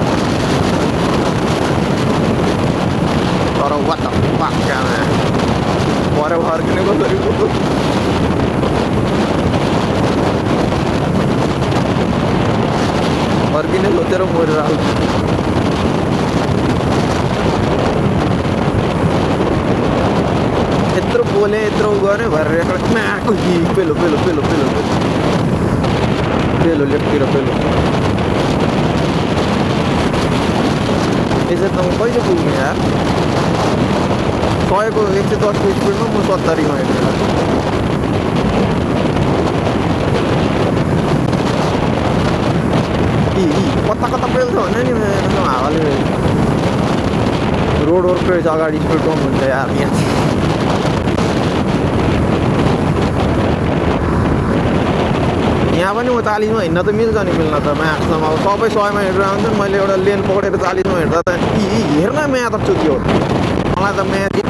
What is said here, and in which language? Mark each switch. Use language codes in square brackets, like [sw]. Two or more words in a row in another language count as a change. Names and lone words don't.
[ne] तर वाट पाक्कामा भरे फर्किने कसरी फर्किने सोचेर मरिरहेको यत्रो बोले यत्रो गऱ्यो भएर म्याको पेलो पेलो पेलो पेलो पेलो लेफ्टतिर पेलो यसरी त म कहिले पुग्ने यार 100 को 110 को स्पिडमा म 70 मा हिँड्छु कता कता पेल्छ भने नि हावाले रोड वर्कको अगाडि स्पिड कम हुन्छ यार यहाँ यहाँ पनि म 40 मा हिँड्न त मिल्छ नि मिल्न त म्याक्समा अब सबै 100 मा हिँडेर आउँछ नि मैले एउटा लेन पक्रेर 40 मा हिँड्दा त हेर्न म्या त चुक्यो मलाई त म्या